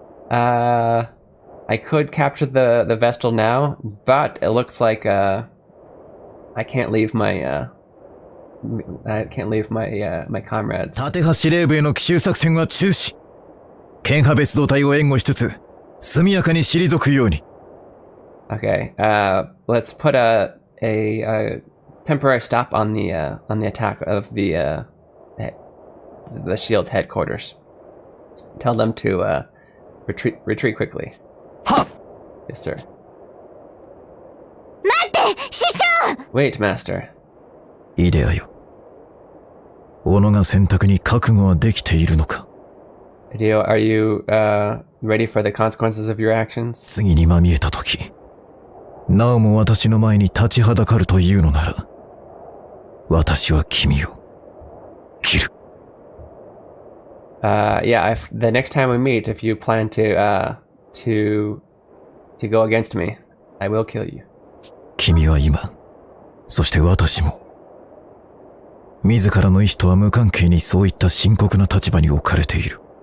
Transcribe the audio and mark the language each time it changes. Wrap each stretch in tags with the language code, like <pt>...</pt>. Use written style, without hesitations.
<en>I could capture the Vestal now, but it looks like I can't leave my my comrades.</en> <ja>縦派司令部への奇襲作戦は中止。剣派別動隊を援護しつつ、速やかに退くように。</ja> <en>Okay, let's put a temporary stop on the attack of the Shield's headquarters. Tell them to retreat quickly. Ha! Yes, sir.</en> <ja>待って師匠</ja> <en>Wait, master.</en> <ja>イデアよ。己が選択に覚悟はできているのか。</ja> <en>Hideo, are you ready for the consequences of your actions?</en> <ja>次にまみえたとき、なおも私の前に立ちはだかるというのなら、私は君を切る。</ja> <en>Yeah, the next time we meet, if you plan to go against me, I will kill you.</en> <ja>君は今、そして私も、自らの意志とは無関係にそういった深刻な立場に置かれている。</ja>